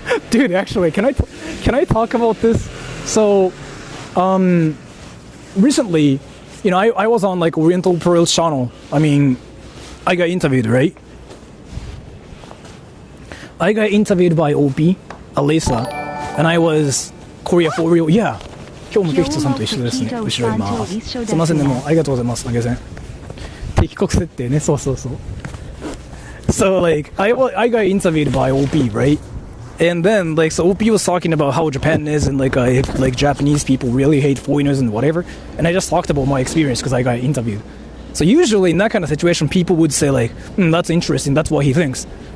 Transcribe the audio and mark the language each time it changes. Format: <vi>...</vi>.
<en>Dude, actually, can I talk about this? So, recently, you know, I was on like Oriental Pearl's channel. I mean, I got interviewed, right? I got interviewed by OP, Alisa, and I was Korea for real. Yeah.</en> <ja>今日もピヒトさんと一緒ですね。後ろいます。すいませんね、もうありがとうございます。投げ銭。敵国設定ね、そうそうそう。</ja> <en>So like, I got interviewed by OP, right? And then like, so OP was talking about how Japan is and like, if like Japanese people really hate foreigners and whatever. And I just talked about my experience because I got interviewed. So usually in that kind of situation, people would say like, that's interesting, that's what he thinks.</en>